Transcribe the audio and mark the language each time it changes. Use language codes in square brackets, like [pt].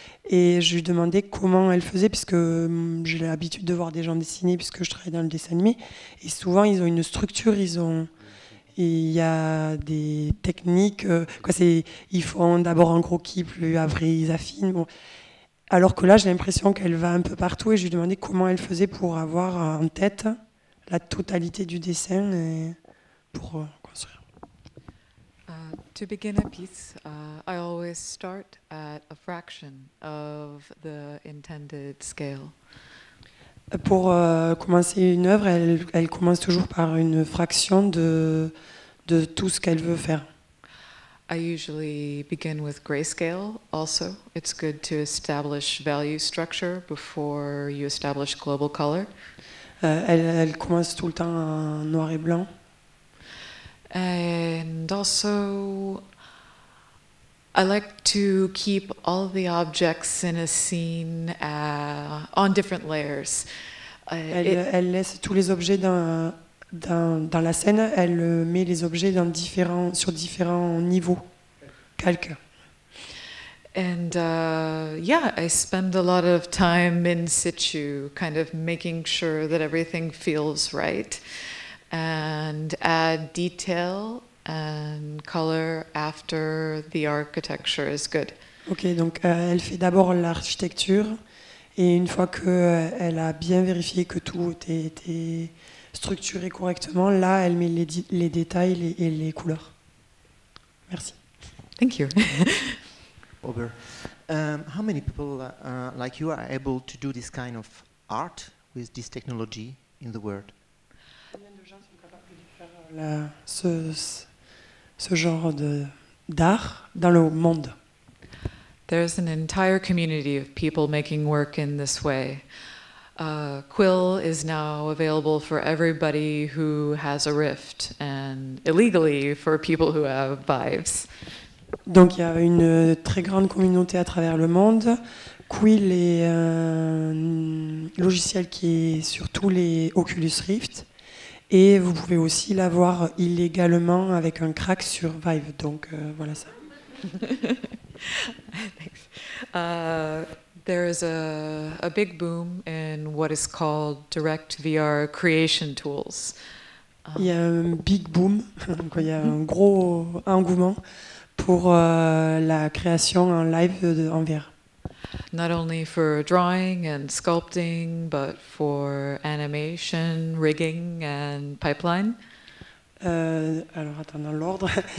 [fr] Et je lui demandais comment elle faisait, puisque j'ai l'habitude de voir des gens dessiner, puisque je travaille dans le dessin animé, et souvent ils ont une structure, il y a des techniques, ils font d'abord un croquis, puis après ils affinent. Bon. Alors que là, j'ai l'impression qu'elle va un peu partout, et je lui demandais comment elle faisait pour avoir en tête la totalité du dessin et pour construire. [en] To begin a piece, I always start at a fraction of the intended scale. [fr] Pour commencer une œuvre, elle commence toujours par une fraction de tout ce qu'elle veut faire. [en] I usually begin with grayscale also. It's good to establish value structure before you establish global color. [fr] Elle commence tout le temps en noir et blanc. [en] And also, I like to keep all the objects in a scene on different layers. [fr] Elle laisse tous les objets dans la scène, elle met les objets sur différents niveaux, calques. [en] And I spend a lot of time in situ, kind of making sure that everything feels right, and add detail and color after the architecture is good. [fr] Ok, donc elle fait d'abord l'architecture, et une fois qu'elle a bien vérifié que tout était structuré correctement, là elle met les détails et les couleurs. Merci. [en] Thank you. Over. How many people like you are able to do this kind of art with this technology in the world? [fr] Combien de gens sont capables de faire ce genre d'art dans le monde? [en] There's an entire community of people making work in this way. Quill is now available for everybody who has a rift, and illegally for people who have Vives. [fr] Donc il y a une très grande communauté à travers le monde. Quill est un logiciel qui est sur tous les Oculus Rift, et vous pouvez aussi l'avoir illégalement avec un crack sur Vive. Donc voilà ça. [en] Thanks. There's a big boom in what is called direct VR creation tools. [fr] Il y a un big boom, donc il y a un gros engouement pour la création en live en VR. [en] Not only for drawing and sculpting, but for animation, rigging and pipeline. [fr] Alors, attends, dans l'ordre.